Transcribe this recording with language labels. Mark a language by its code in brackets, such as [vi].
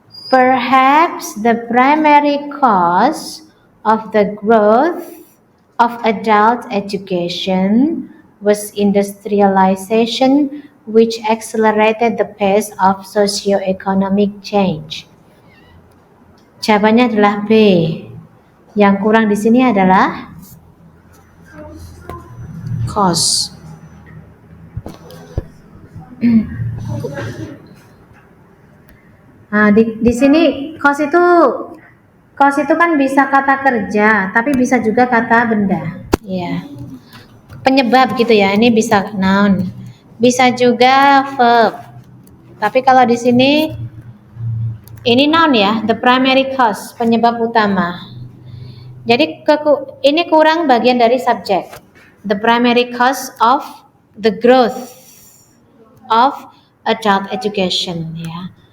[en] Perhaps the primary cause of the growth of adult education was industrialization, which accelerated the pace of socio-economic change. [id] Jawabannya adalah B. Yang kurang di sini adalah cause. Nah, di sini cause itu kan bisa kata kerja, tapi bisa juga kata benda. Ya. Penyebab gitu ya. Ini bisa noun. Bisa juga verb. Tapi kalau di sini ini noun ya, [en] the primary cause, [id] penyebab utama. Jadi ini kurang bagian dari subjek. [en] The primary cause of the growth of adult education ya.